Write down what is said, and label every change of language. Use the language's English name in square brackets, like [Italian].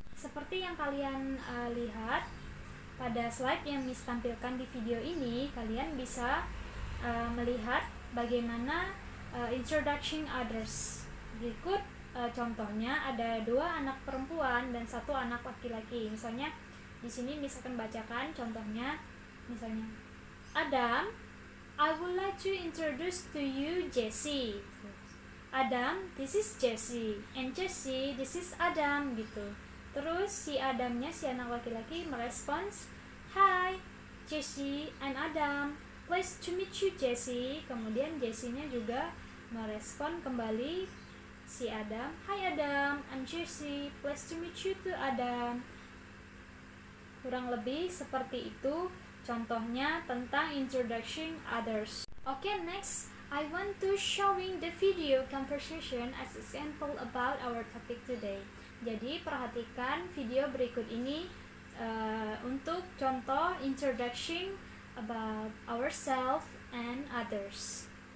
[Indonesian] Seperti yang kalian lihat pada slide yang Miss tampilkan di video ini, kalian bisa melihat bagaimana introducing others. Berikut contohnya, ada 2 anak perempuan dan 1 anak laki-laki. Misalnya di sini Miss akan bacakan contohnya. Misalnya, Adam, [English] I would like to introduce to you Jessie. Adam, this is Jessie, and Jessie, this is Adam gitu. [Indonesian] Terus si Adamnya, si anak laki-laki merespons, [English] Hi, Jessie, I'm Adam. Pleased to meet you, Jessie. [Indonesian] Kemudian Jessie-nya juga merespon kembali si Adam, [English] Hi Adam, I'm Jessie. Pleased to meet you too, Adam. [Indonesian] Kurang lebih seperti itu contohnya tentang introducing others. [English] Okay, next I want to showing the video conversation as example about our topic today. [Indonesian] Jadi perhatikan video berikut ini untuk contoh [English] introduction about ourselves and others.